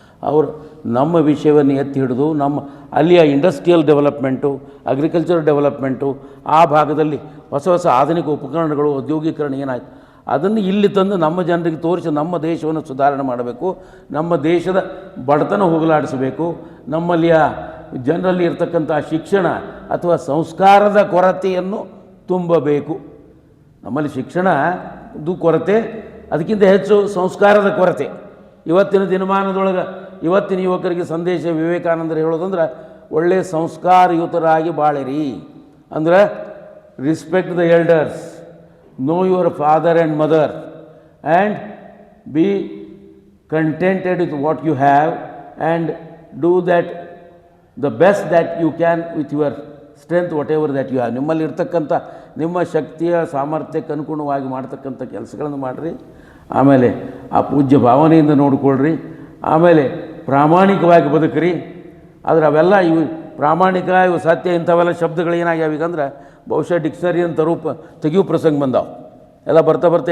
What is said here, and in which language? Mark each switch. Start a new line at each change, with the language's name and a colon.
Kannada: ಅವರು ನಮ್ಮ ವಿಷಯವನ್ನು ಎತ್ತಿ ಹಿಡಿದು ಅಲ್ಲಿಯ ಇಂಡಸ್ಟ್ರಿಯಲ್ ಡೆವಲಪ್ಮೆಂಟು, ಅಗ್ರಿಕಲ್ಚರ್ ಡೆವಲಪ್ಮೆಂಟು, ಆ ಭಾಗದಲ್ಲಿ ಹೊಸ ಹೊಸ ಆಧುನಿಕ ಉಪಕರಣಗಳು, ಔದ್ಯೋಗೀಕರಣ ಏನಾಯಿತು ಅದನ್ನು ಇಲ್ಲಿ ತಂದು ನಮ್ಮ ಜನರಿಗೆ ತೋರಿಸಿ ನಮ್ಮ ದೇಶವನ್ನು ಸುಧಾರಣೆ ಮಾಡಬೇಕು, ನಮ್ಮ ದೇಶದ ಬಡತನ ಹೋಗಲಾಡಿಸಬೇಕು, ನಮ್ಮಲ್ಲಿಯ ಜನರಲ್ಲಿ ಇರತಕ್ಕಂಥ ಶಿಕ್ಷಣ ಅಥವಾ ಸಂಸ್ಕಾರದ ಕೊರತೆಯನ್ನು ತುಂಬಬೇಕು. ನಮ್ಮಲ್ಲಿ ಶಿಕ್ಷಣದ್ದು ಕೊರತೆ, ಅದಕ್ಕಿಂತ ಹೆಚ್ಚು ಸಂಸ್ಕಾರದ ಕೊರತೆ. ಇವತ್ತಿನ ದಿನಮಾನದೊಳಗೆ ಇವತ್ತಿನ ಯುವಕರಿಗೆ ಸಂದೇಶ ವಿವೇಕಾನಂದರು ಹೇಳೋದಂದ್ರೆ, ಒಳ್ಳೆಯ ಸಂಸ್ಕಾರಯುತರಾಗಿ ಬಾಳಿರಿ.
English: ಅಂದ್ರೆ respect the elders, know your father and mother, and be contented with what you have, and do that the best that you can with your strength, whatever that you have.
Kannada: ನಿಮ್ಮಲ್ಲಿ ಇರ್ತಕ್ಕಂಥ ನಿಮ್ಮ ಶಕ್ತಿಯ ಸಾಮರ್ಥ್ಯಕ್ಕೆ ಅನುಗುಣವಾಗಿ ಮಾಡ್ತಕ್ಕಂಥ ಕೆಲಸಗಳನ್ನು ಮಾಡಿರಿ. ಆಮೇಲೆ ಆ ಪೂಜ್ಯ ಭಾವನೆಯಿಂದ ನೋಡಿಕೊಳ್ಳ್ರಿ. ಆಮೇಲೆ ಪ್ರಾಮಾಣಿಕವಾಗಿ ಬದುಕ್ರಿ. ಆದರೆ ಅವೆಲ್ಲ ಇವು ಪ್ರಾಮಾಣಿಕ, ಇವು ಸತ್ಯ, ಇಂಥವೆಲ್ಲ ಶಬ್ದಗಳು ಏನಾಗ್ಯಾವ ಈಗಂದ್ರೆ ಬಹುಶಃ ಡಿಕ್ಷನರಿ ಅಂತ ತೆಗಿಯೋ ಪ್ರಸಂಗ ಬಂದಾವ ಎಲ್ಲ ಬರ್ತಾ.